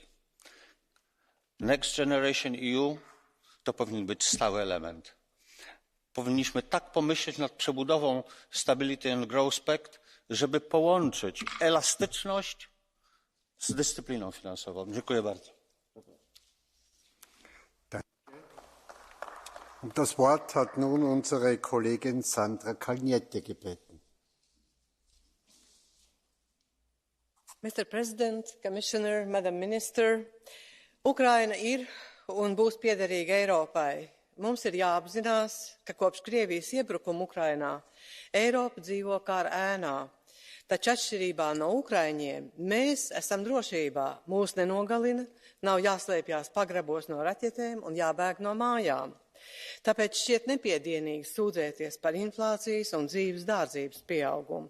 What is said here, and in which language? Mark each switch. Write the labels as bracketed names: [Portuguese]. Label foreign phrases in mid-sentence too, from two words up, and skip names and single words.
[Polish] Next Generation EU to powinien być stały element. Powinniśmy tak pomyśleć nad przebudową Stability and Growth Pact, żeby połączyć elastyczność z dyscypliną finansową. Dziękuję bardzo. [German] Um das Wort hat nun unsere Kollegin Sandra Kalniete gebeten. [English] Mr. President, Commissioner, Madam Minister, [Latvian] Ukraina ir un būs piederīga Eiropai. Mums ir jāapzinās, ka kopš Krievijas iebrukuma Ukrainā Eiropa dzīvo kara ēnā. Taču atšķirībā no Ukraiņiem mēs esam drošībā. Mūs nenogalina, nav jāslēpjās pagrabos no raķetēm un jābēg no mājām. Tāpēc šķiet nepiedienīgi sūdzēties par inflācijas un dzīves dārdzības pieaugumu.